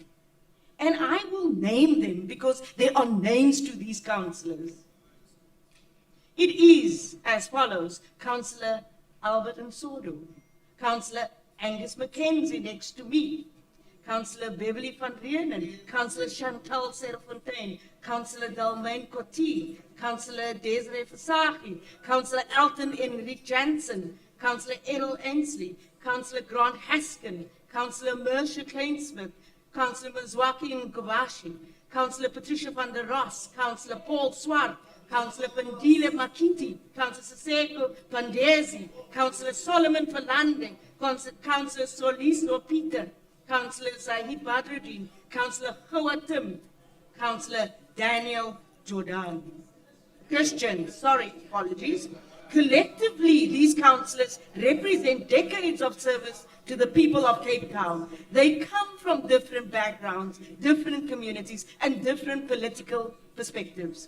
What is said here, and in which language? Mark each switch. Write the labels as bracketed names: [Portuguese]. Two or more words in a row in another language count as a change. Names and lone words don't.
[English] And I will name them because there are names to these councillors. It is as follows: Councillor Albert Nsodo, Councillor Angus Mackenzie next to me, Councillor Beverly van Reenen, Councillor Chantal Serfontein, Councillor Dalmain Cotti, Councillor Desiree Fasaki, Councillor Elton Enrique Jansen, Councillor Errol Ensley, Councillor Grant Haskin, Councillor Mercia Kleinsmith, Councillor Mzwaki Nkobashi, Councillor Patricia van der Ros, Councillor Paul Swart, Councillor Pandile Makiti, Councillor Siseko Pandezi, Councillor Solomon Falande, Councillor Soliso Peter, Councillor Zahid Badruddin, Councillor Hoa Tim, Councillor Daniel Jordan. Apologies. Collectively, these councillors represent decades of service to the people of Cape Town. They come from different backgrounds, different communities, and different political perspectives.